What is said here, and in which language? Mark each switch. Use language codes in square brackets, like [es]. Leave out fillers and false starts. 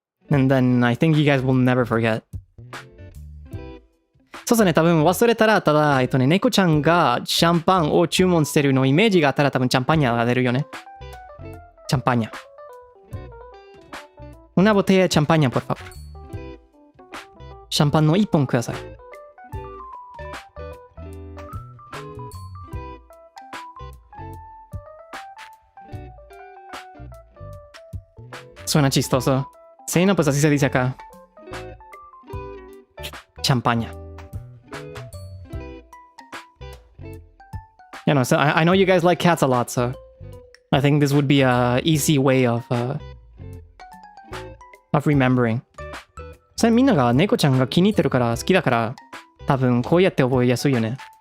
[en] And then I think you guys will never forget. [ja] そうですね、多分忘れたら、ただ、猫ちゃんがシャンパンを注文してるのイメージがあったら多分チャンパーニャが出るよね。チャンパーニャ。 [es] Una botella de champaña, por favor. [ja] シャンパンの1本ください。 [es] Suena chistoso. Sí, no, pues así se dice acá. Champaña. [en] You know, so I know you guys like cats a lot, so I think this would be a easy way of remembering. [ja] それみんなが猫ちゃんが気に入ってるから好きだから多分こうやって覚えやすいよね。